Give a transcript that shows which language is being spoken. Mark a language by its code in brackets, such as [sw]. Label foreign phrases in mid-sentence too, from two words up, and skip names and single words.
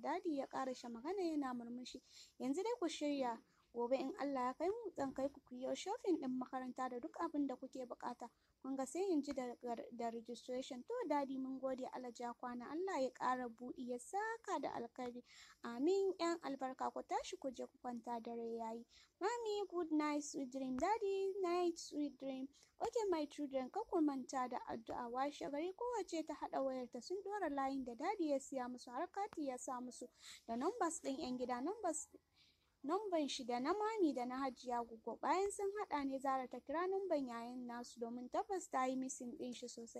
[ha] Dadi ya ƙarashe magana yana murmushi. Yanzu dai ku shirya gobe in Allah ya kai mu zan kai ku yi shopping ɗin makaranta da duk abin da kuke buƙata. Kun ga sai in ji da registration. To dadi mun gode Allah ja kwana Allah ya ƙara buɗi ya saka da alkhairi. Amin ƴan albarka ku tashi ku je ku kwanta dare yayi. [en] Mami good night sweet dream. Daddy night sweet dream. Okay my children [ha] kar ku manta da addu'a washe gari kowace ta haɗa wayarta sun ɗora layin da dadi ya siya musu har kati ya sa musu da numbers ɗin 'yan gida numban shi da na mami da na Hajiya Goggo. Bayan sun haɗa ne Zara ta kira numban yayin nasu domin tabbas ta yi missing ɗin shi sosai.